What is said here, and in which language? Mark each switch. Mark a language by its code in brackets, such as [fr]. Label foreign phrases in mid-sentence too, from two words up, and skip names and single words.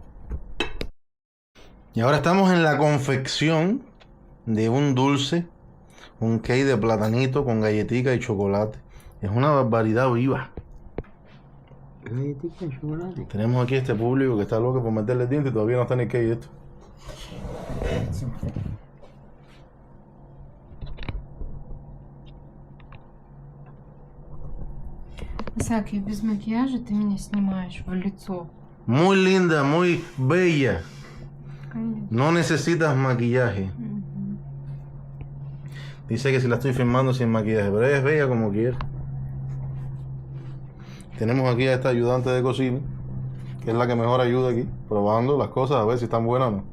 [es] Y ahora estamos en la confección de un dulce, un cake de platanito con galletica y chocolate. Es una barbaridad viva. Galletica y chocolate. Tenemos aquí este público que está loco por meterle dientes y todavía no está ni cake esto. [ru] Исаак, я без макияжа, ты меня снимаешь в лицо. [es] Muy linda, muy bella. [ru] Конечно. [es] No necesitas maquillaje. Dice que si la estoy filmando sin maquillaje, pero ella es bella como quiera. Tenemos aquí a esta ayudante de cocina, que es la que mejor ayuda aquí, probando las cosas a ver si están buenas o no.